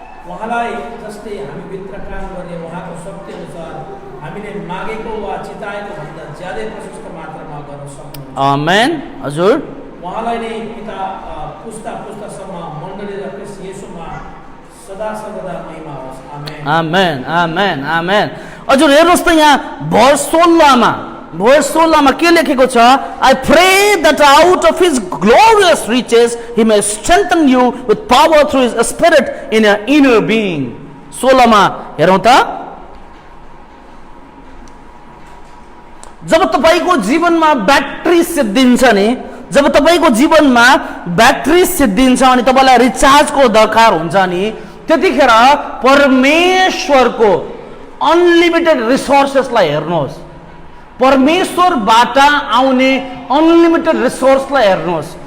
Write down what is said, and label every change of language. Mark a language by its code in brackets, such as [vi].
[ne] उहाँलाई जस्तै हामी भित्र काम गर्ने उहाँको शक्ति अनुसार हामीले मागेको वा चिताएको भन्दा ज्यादै प्रशस्त मात्रामा गर्न सक्नुहुन्छ। आमेन। हजुर उहाँलाई नै पिता पुस्ता पुस्तासम्म मण्डली र ख्रीष्ट येशूमा सदा सर्वदा महिमा होस्। आमेन आमेन आमेन आमेन। हजुर हेर्नुहोस् त यहाँ भर्स 16 मा के लेखेको छ? [en] I pray that out of his glorious riches he may strengthen you with power through his spirit in your inner being. [ne] 16 मा हेरौँ त, जब तपाईको जीवनमा ब्याट्री सिद्धिन्छ नि, जब तपाईको जीवनमा ब्याट्री सिद्धिन्छ अनि तपाईलाई रिचार्जको दरकार हुन्छ नि, त्यतिखेर परमेश्वरको अनलिमिटेड रिसोर्सेसलाई हेर्नुहोस्, परमेश्वरबाट आउने अनलिमिटेड रिसोर्सलाई हेर्नुहोस्।